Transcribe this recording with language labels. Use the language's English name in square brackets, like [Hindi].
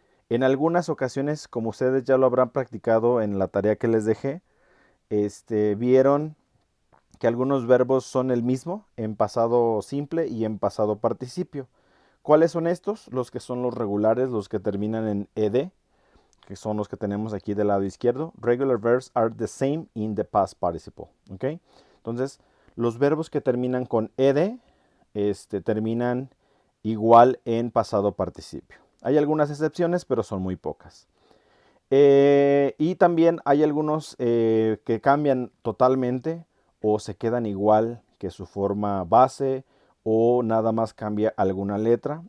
[Spanish] En algunas ocasiones, como ustedes ya lo habrán practicado en la tarea que les dejé, vieron que algunos verbos son el mismo en pasado simple y en pasado participio. ¿Cuáles son estos? Los que son los regulares, los que terminan en ed, que son los que tenemos aquí del lado izquierdo. [English] Regular verbs are the same in the past participle. [Spanish] ¿Ok? Entonces, los verbos que terminan con ed terminan igual en pasado participio. Hay algunas excepciones, pero son muy pocas. Y también hay algunos que cambian totalmente o se quedan igual que su forma base o nada más cambia alguna letra.